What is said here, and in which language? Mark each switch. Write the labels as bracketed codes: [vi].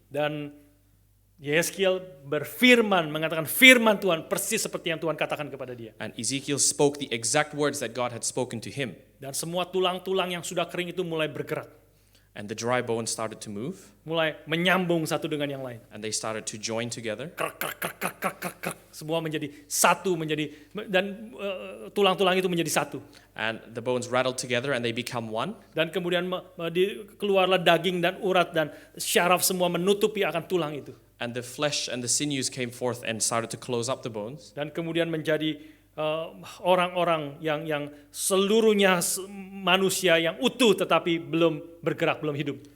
[id] Dan Yehezkiel berfirman, mengatakan firman Tuhan persis seperti yang Tuhan katakan kepada dia. [en] And Ezekiel spoke the exact words that God had spoken to him. [id] Dan semua tulang-tulang yang sudah kering itu mulai bergerak. [en] And the dry bones started to move. [id] Mulai menyambung satu dengan yang lain. [en] And they started to join together. Krek, krek, krek, krek, krek, krek, krek. [id] Semua menjadi satu, dan tulang-tulang itu menjadi satu. [en] And the bones rattled together and they become one. [id] Dan kemudian keluarlah daging dan urat dan syaraf semua menutupi akan tulang itu. [en] And the flesh and the sinews came forth and started to close up the bones. [id] Dan kemudian menjadi orang-orang yang seluruhnya manusia yang utuh tetapi belum bergerak, belum hidup.